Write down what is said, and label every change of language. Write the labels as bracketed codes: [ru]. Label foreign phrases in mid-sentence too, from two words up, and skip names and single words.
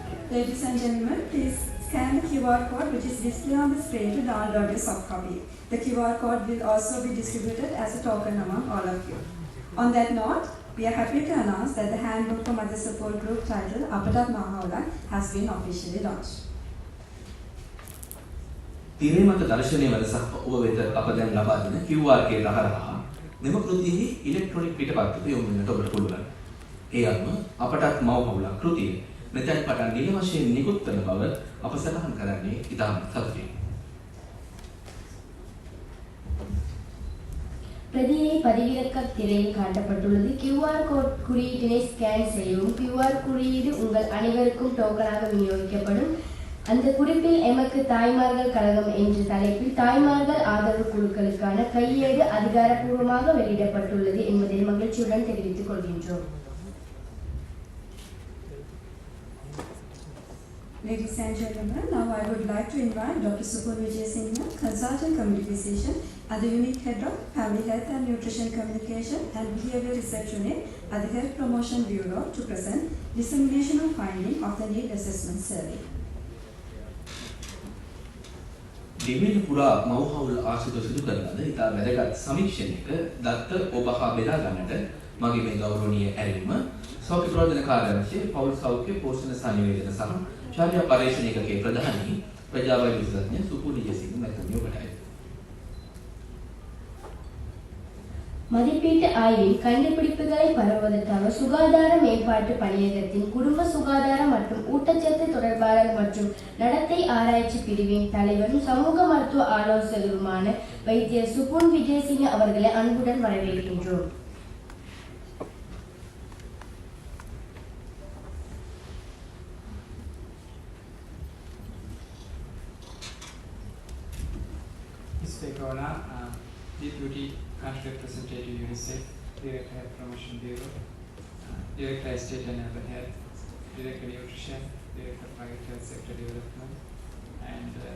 [en] Ladies and gentlemen, please scan the QR code which is displayed on the screen to download your soft copy. The QR code will also be distributed as a token among all of you. On that note, we are happy to announce that the Handbook for Mother Support Group titled Apatat Mahawala has been officially launched. [si] තිරේ මත දර්ශනීය වෙනසක් ඔබ වෙත අප දැන් ලබා දෙන QR කේත හරහා මෙම කෘතියෙහි ඉලෙක්ට්‍රොනික පිටපත්වක යොමු වෙන්නට ඔබට පුළුවන්. ඒ අනුව අපටත් මව පවුලක් කෘතිය මෙතෙන් පටන් නිල වශයෙන් නිකුත් වන බව අප සඳහන් කරන්නේ ඉතාම සතුටින්. [ta] பிரதியை பதிவிறக்க திரையில் காட்டப்பட்டுள்ளது. QR கோட் குறியீட்டினை ஸ்கேன் செய்யவும். QR குறியீடு உங்கள் அனைவருக்கும் டோக்கனாக விநியோகிக்கப்படும். அந்த குறிப்பில் எமக்கு தாய்மார்கள் கழகம் என்ற தலைப்பில் தாய்மார்கள் ஆதரவு குழுக்களுக்கான கையேடு அதிகாரப்பூர்வமாக வெளியிடப்பட்டுள்ளது என்பதை மகிழ்ச்சியுடன் தெரிவித்துக் கொள்கின்றோம். [en] Ladies and gentlemen, now I would like to invite Dr. Supun Vijay Singh, Consultant Community Physician at the Unique Head of Family Health and Nutrition Communication and Behavior Research Unit at the Health Promotion Bureau to present dissemination of finding of the Need Assessment Survey. [si] දෙවියන් පුරා මව්හවුල් ආශ්‍රිත සිදු කරන ලද ඉතා වැදගත් සමීක්ෂණයක දත්ත ඔබ හා බෙදා ගන්නට මගේ මේ ගෞරවනීය ඇරයුම සෞඛ්‍ය ප්‍රවර්ධන කාර්යාංශයේ පෞල් සෞඛ්‍ය පෝෂණ සංනිවේදන සහ චාරිත්‍රා පරීක්ෂණ ඒකකයේ ප්‍රධානී ප්‍රජාවෛද්‍ය විශේෂඥ සුපුන් විජේසිංහ මහත්මිය ඔබටයි. [ta] மதிப்பீட்டு ஆய்வில் கண்டுபிடிப்புகளை பரவுவதற்காக சுகாதார மேம்பாட்டு பணியகத்தின் குடும்ப சுகாதாரம் மற்றும் ஊட்டச்சத்து தொடர்பாளர் மற்றும் நடத்தை ஆராய்ச்சி பிரிவின் தலைவரும் சமூக மருத்துவ ஆலோசகருமான வைத்தியர் சுபுன் விஜயசிங்க அவர்களை அன்புடன் வரவேற்கின்றோம். [en] Deputy Country Representative UNICEF, Director Health Promotion Bureau, Director Estate and Urban Health, Director Nutrition, Director Private Health Sector Development, and